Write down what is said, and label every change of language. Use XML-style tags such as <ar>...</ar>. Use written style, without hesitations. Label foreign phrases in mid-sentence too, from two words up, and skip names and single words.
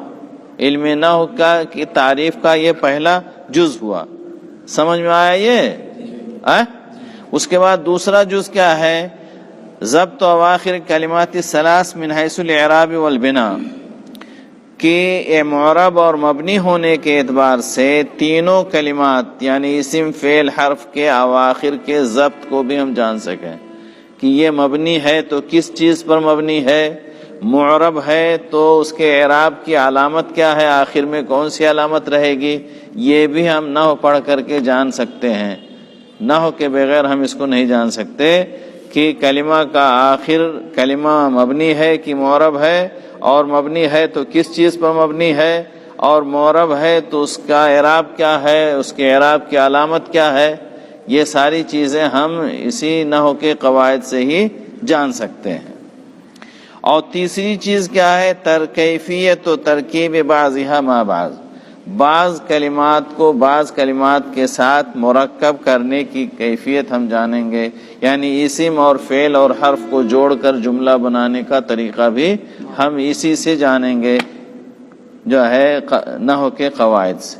<ur>علم نحو کی تعریف کا یہ پہلا جز ہوا، سمجھ میں آیا یہ؟ اس کے بعد دوسرا جز کیا ہے؟</ur> <ar>ضبط اواخر کلمات الثلاث من حیث الاعراب والبناء،</ar> <ur>کہ معرب اور مبنی ہونے کے اعتبار سے تینوں کلمات یعنی اسم فعل حرف کے اواخر کے ضبط کو بھی ہم جان سکیں کہ یہ مبنی ہے تو کس چیز پر مبنی ہے، معرب ہے تو اس کے اعراب کی علامت کیا ہے، آخر میں کون سی علامت رہے گی، یہ بھی ہم نحو پڑھ کر کے جان سکتے ہیں۔ نحو کے بغیر ہم اس کو نہیں جان سکتے کہ کلمہ کا آخر کلمہ مبنی ہے کہ معرب ہے، اور مبنی ہے تو کس چیز پر مبنی ہے، اور معرب ہے تو اس کا اعراب کیا ہے، اس کے اعراب کی علامت کیا ہے۔ یہ ساری چیزیں ہم اسی نحو کے قواعد سے ہی جان سکتے ہیں۔ اور تیسری چیز کیا ہے؟</ur> <ar>کیفیت و ترکیب بعضها مع بعض</ar> <ur>کلمات کو بعض کلمات کے ساتھ مرکب کرنے کی کیفیت ہم جانیں گے، یعنی اسم اور فعل اور حرف کو جوڑ کر جملہ بنانے کا طریقہ بھی ہم اسی سے جانیں گے جو ہے نحو کے قواعد سے۔</ur>